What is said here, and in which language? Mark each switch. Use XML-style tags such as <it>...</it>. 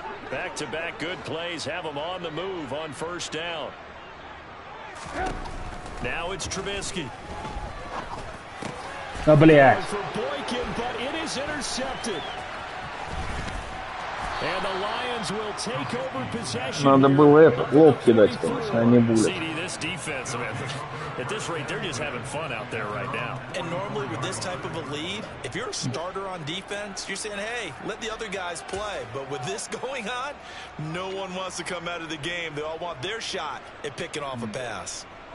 <en>Back-to-back good plays have them on the move on first down. Now it's Trubisky.</en> <ru>А, блядь.</ru> <en>For Boykin, but it is intercepted. And the Lions will take over possession.</en> <ru>Надо было это, лоб кидать, конечно, а не буллет.</ru> <en>CD, this defense, man, at this rate, they're just having fun out there right now. And normally with this type of a lead, if you're a starter on defense, you're saying, hey, let the other guys play. But with this going on, no one wants to come out of the game. They all want their shot at picking off a pass.</en>